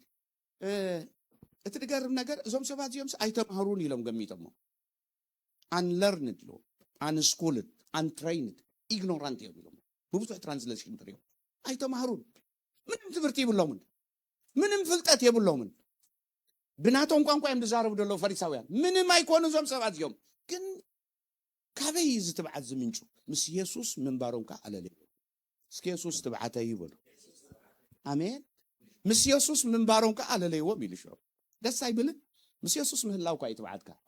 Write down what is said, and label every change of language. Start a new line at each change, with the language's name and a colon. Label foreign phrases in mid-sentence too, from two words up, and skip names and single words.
Tigrinya: እቲ ድገርም ነገር እዞም ሰባት እዚኦም ኣይተማሃሩን ኢሎም ገሚቶሞ unlearned ሎ
English: unschooled untrained ignorant
Tigrinya: እዮም ብብዙሕ ትራንስሌሽን ትሪኦ ኣይተማሃሩን ምንም ትምህርቲ ይብሎምን ምንም ፍልጠት የብሎምን ብናቶም ቋንቋ እዮም ዝዛረቡ ደለው ፈሪሳውያን ምንም ኣይኮኑ ዞም ሰባት እዚኦም ግን ካበይ ዝትብዓት ዝምንጩ ምስ ኢየሱስ ምንባሮም ካ ኣለለይ እስኪ ኢየሱስ ትብዓተ ይበሉ አሜን ምስ ኢየሱስ ምንባሮም ካ ኣለለይዎም ኢልሾ ደስ አይብልን ምስ ኢየሱስ ምህላው ካ ይትብዓትካ